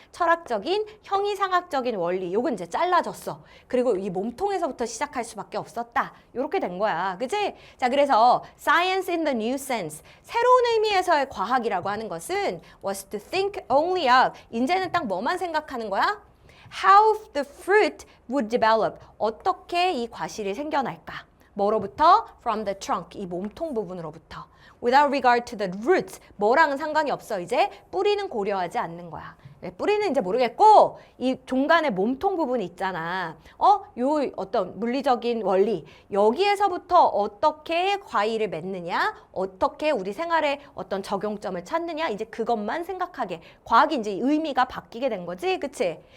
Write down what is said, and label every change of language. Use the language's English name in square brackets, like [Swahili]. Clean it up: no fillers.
[Korean] 철학적인, 형이상학적인 원리, 요건 이제 잘라졌어. 그리고 이 몸통에서부터 시작할 수밖에 없었다. 요렇게 된 거야, 그지? 자, 그래서 [English] science in the new sense, [Korean] 새로운 의미에서의 과학이라고 하는 것은 [English] was to think only of, [Korean] 이제는 딱 뭐만 생각하는 거야? [English] How the fruit would develop, [Korean] 어떻게 이 과실이 생겨날까? 뭐로부터? [English] From the trunk, [Korean] 이 몸통 부분으로부터. [English] Without regard to the roots, [Korean] 뭐랑은 상관이 없어. 이제 뿌리는 고려하지 않는 거야. 뿌리는 이제 모르겠고 이 중간에 몸통 부분 있잖아. 요 어떤 물리적인 원리 여기에서부터 어떻게 과일을 맺느냐, 어떻게 우리 생활에 어떤 적용점을 찾느냐, 이제 그것만 생각하게 과학이 이제 의미가 바뀌게 된 거지, 그치?